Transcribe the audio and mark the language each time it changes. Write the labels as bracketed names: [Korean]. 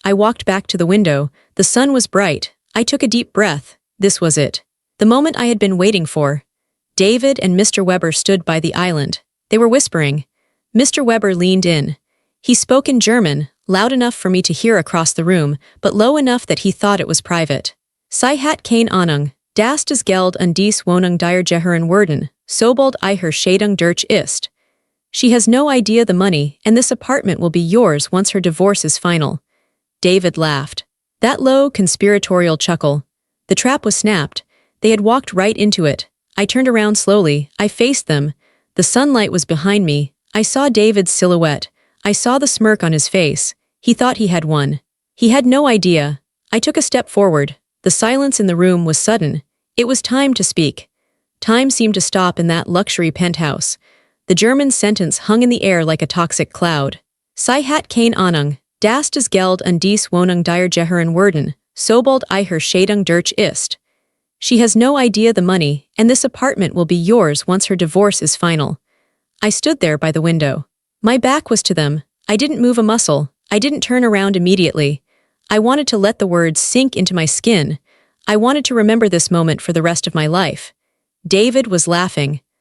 [English] I walked back to the window. The sun was bright. I took a deep breath. This was it. The moment I had been waiting for. David and Mr. Weber stood by the island. They were whispering. Mr. Weber leaned in. He spoke in German, loud enough for me to hear across the room, but low enough that he thought it was private. [German] Sie hat keine Ahnung, das das Geld und dies Wohnung dir gehören werden, sobald ihr Scheidung durch ist. [English] She has no idea the money, and this apartment will be yours once her divorce is final. David laughed. That low, conspiratorial chuckle. The trap was snapped. They had walked right into it. I turned around slowly. I faced them. The sunlight was behind me. I saw David's silhouette. I saw the smirk on his face. He thought he had won. He had no idea. I took a step forward. The silence in the room was sudden. It was time to speak. Time seemed to stop in that luxury penthouse. The German sentence hung in the air like a toxic cloud. [German] Sie hat keine Ahnung, das das Geld und dies Wohnung dir gehören werden, sobald ihr Scheidung durch ist. [English] She has no idea the money, and this apartment will be yours once her divorce is final. I stood there by the window. My back was to them. I didn't move a muscle. I didn't turn around immediately. I wanted to let the words sink into my skin. I wanted to remember this moment for the rest of my life. David was laughing.